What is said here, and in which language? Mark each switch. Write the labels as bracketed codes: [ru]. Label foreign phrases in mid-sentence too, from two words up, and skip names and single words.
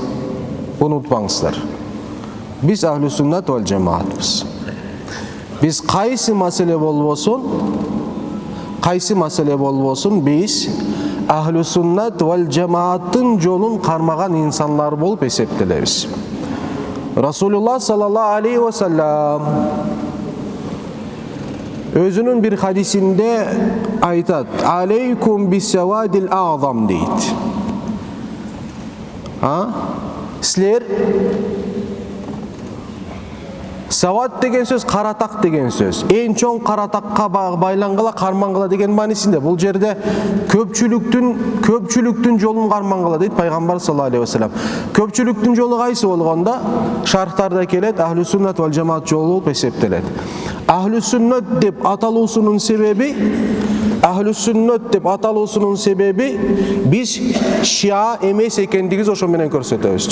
[ky] Унутпаңыздар. Биз [ar] أهل السنة والجماعة. [ky] Биз кайсы маселе болбосун, биз [ar] أهل السنة والجماعة [ky] жолун кармаган инсандар болуп эсептелебиз. [ar] Расулуллах صلى الله عليه وسلم [ky] өзүнүн бир хадисинде айтат: [ar] "عليكم بالسواد الأعظم" дейт. [ky] Силер, сават деген сөз каратак деген сөз. Эң чоң каратакка байлангыла, кармангыла деген маанисинде. Бул жерде көпчүлүктүн жолун кармангыла дейт пайгамбар [ar] صلى الله عليه وسلم. [ky] Көпчүлүктүн жолу кайсы болгондо? Шархтарда келет, [ar] أهل السنة والجماعة [ky] жолу болуп эсептелет. Ахлус-суннат деп аталуусунун себеби биз шиа эмес экендигибиз ошо менен көрсөтөбүз.